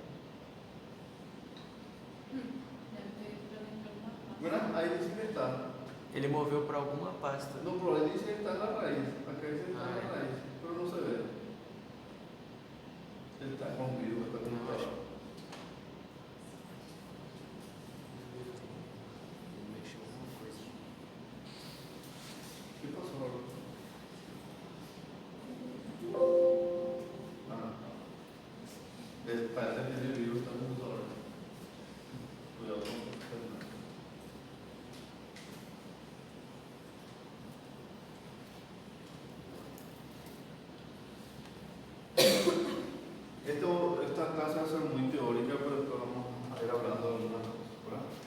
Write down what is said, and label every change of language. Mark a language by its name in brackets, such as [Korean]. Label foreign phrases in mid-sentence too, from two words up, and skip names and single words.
[Spanish] ¿Verdad? Ahí dice que está. [Portuguese] Ele moveu para alguma pasta. [Spanish] No, pero ahí dice que está en la raíz. Acá dice que está en la raíz. Pero no se ve. Está escondido, está conectado. [Portuguese] Mexeu alguma coisa. [Spanish] ¿Qué pasó ahora? Parece que el virus está muy solo. Cuidado con el esta clase va a ser muy teórica, pero después vamos a ir hablando de algunas cosas, ¿verdad?